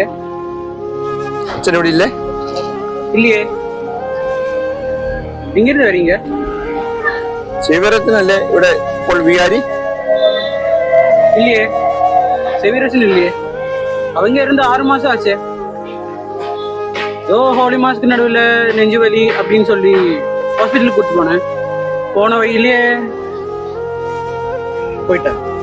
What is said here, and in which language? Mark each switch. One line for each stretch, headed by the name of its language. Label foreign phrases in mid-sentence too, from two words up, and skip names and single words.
Malayalam: അച്ഛൻ ഇവിടെ ഇല്ലേ?
Tamil: இல்லையே. எங்க இருந்து வரீங்க?
Malayalam: ശിവരത്തിനല്ലേ ഇവിടെ ഇപ്പോൾ വികാരി?
Tamil: இல்லையே, செவிரசன் இல்லையே. அவங்க இருந்து 6 மாசம் ஆச்சே. ஏதோ
English: Holy Mass
Tamil: நடுவில் நெஞ்சு வலி அப்படின்னு சொல்லி ஹாஸ்பிட்டலுக்கு கூட்டு போனேன். போன வழியிலேயே போயிட்டேன்.